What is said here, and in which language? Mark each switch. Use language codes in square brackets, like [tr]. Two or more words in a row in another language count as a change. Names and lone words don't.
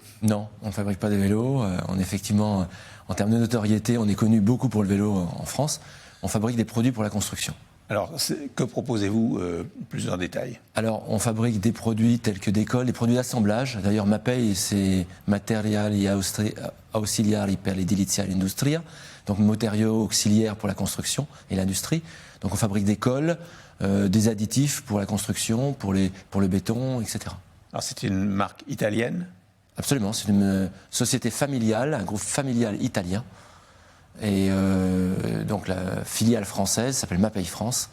[fr] Non, on ne fabrique pas des vélos. Effectivement, en termes de notoriété, on est connu beaucoup pour le vélo en France. On fabrique des produits pour la construction. Alors, que proposez-vous plus en détail? Alors, on fabrique des produits tels que des cols, des produits d'assemblage. D'ailleurs, Mapei, c'est Materiali Ausiliari per l'Edilizia e l'Industria, donc matériaux auxiliaires pour la construction et l'industrie. Donc, on fabrique des cols, des additifs pour la construction, pour le béton, etc. Alors, c'est une marque italienne? Absolument, c'est une société familiale, un groupe familial italien. Et donc la filiale française s'appelle Mapei France.